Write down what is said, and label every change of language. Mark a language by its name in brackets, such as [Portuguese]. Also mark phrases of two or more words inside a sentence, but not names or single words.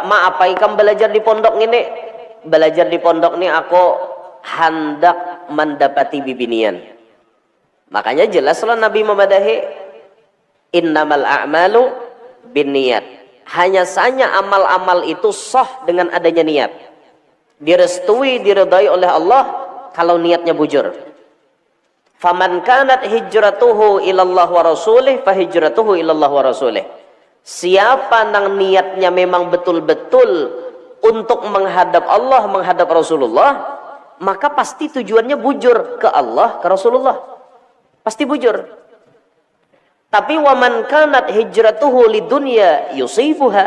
[Banjar] Ma apa ikam belajar di pondok ini? Belajar di pondok nih aku hendak mendapati bibinian. Makanya jelaslah Nabi memadahi [Arabic] إنما الأعمال بالنيات. [Indonesian] Hanya saja amal-amal itu sah dengan adanya niat. [Banjar] Direstui, diridai oleh Allah kalau niatnya bujur. [Arabic] فمن كانت هجرته إلى الله ورسوله فهجرته إلى الله ورسوله. [Banjar] Siapa nang niatnya memang betul-betul untuk menghadap Allah, menghadap Rasulullah, maka pasti tujuannya bujur ke Allah, ke Rasulullah. Pasti bujur. [Arabic] Tapi ومن كانت هجرته لدنيا يصيبها.